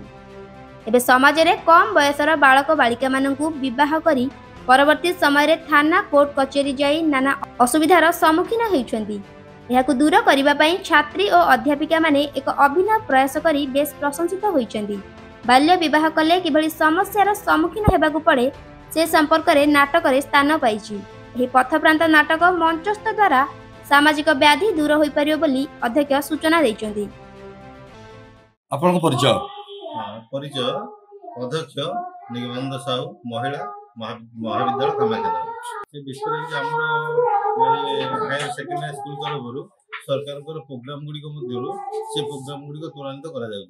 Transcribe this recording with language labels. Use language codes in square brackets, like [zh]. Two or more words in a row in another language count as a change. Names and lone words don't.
[or] ଏବେ ସମାଜ ରେ କମ ବୟସର ବାଳକ ବାଳିକା ମାନଙ୍କୁ ବିବାହ କରି ପରବର୍ତ୍ତୀ ସମୟ ରେ ଥାନା କୋର୍ଟ କଚେରୀ ଯାଇ ନାନା ଅସୁବିଧାର ସମ୍ମୁଖୀନ ହୋଇଛନ୍ତି। ଏହାକୁ ଦୂର କରିବା ପାଇଁ ଛାତ୍ରୀ ଓ ଅଧ୍ୟାପିକା ମାନେ ଏକ ଅଭିନବ ପ୍ରୟାସ କରି ବେଶ ପ୍ରଶଂସିତ ହୋଇଛନ୍ତି। ବାଲ୍ୟ ବିବାହ କଲେ କିଭଳି ସମସ୍ୟାର ସମ୍ମୁଖୀନ ହେବାକୁ ପଡ଼େ ସେ ସମ୍ପର୍କ ରେ ନାଟକ ରେ ସ୍ଥାନ ପାଇଛି। ଏହି ପଥପ୍ରାନ୍ତ ନାଟକ ମଞ୍ଚସ୍ଥ ଦ୍ୱାରା ସାମାଜିକ ବ୍ୟାଧି ଦୂର ହୋଇପାରିବ ବୋଲି ଅଧ୍ୟକ୍ଷ ସୂଚନା ଦେଇଛନ୍ତି। ଆପଣଙ୍କ ପରିଚୟ? ପରିଚୟ ଅଧ୍ୟକ୍ଷ ନିଗମାନନ୍ଦ ସାହୁ ମହିଳା ମହାବିଦ୍ୟାଳୟ କାମାଖ୍ୟା। ସେ ବିଷୟରେ ଆମର [en] higher secondary school [or] ତରଫରୁ ସରକାରଙ୍କର ପ୍ରୋଗ୍ରାମ ଗୁଡ଼ିକ ମଧ୍ୟରୁ ସେ ପ୍ରୋଗ୍ରାମ ଗୁଡ଼ିକ ତ୍ୱରାନ୍ୱିତ କରାଯାଉଛି।